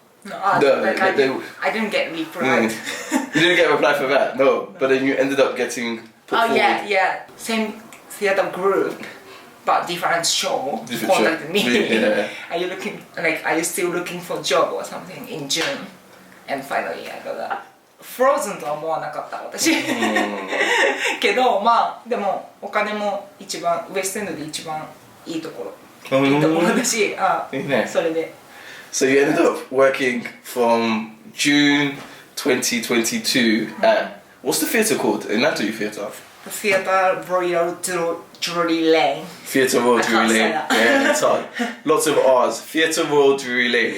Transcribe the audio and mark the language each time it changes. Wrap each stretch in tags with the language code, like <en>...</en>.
<en>I didn't get replied. You didn't get a reply for that? No. But then you ended up getting put forward. Yeah. Same theatre group. But different show contacted me. Yeah. Are you still looking for a job or something in June? And finally I got that.</en> <ja>Frozen とは思わなかった私。けどでもお金も一番ウエストエンドで一番いいところだし、それで。</ja> <en>So you ended up working from June 2022 at what's the theatre called? In Natalie Theatre. The Theatre Royal Drury Lane. Theatre Royal Drury Lane. Yeah, it's hard. Lots of R's. Theatre Royal Drury Lane.</en>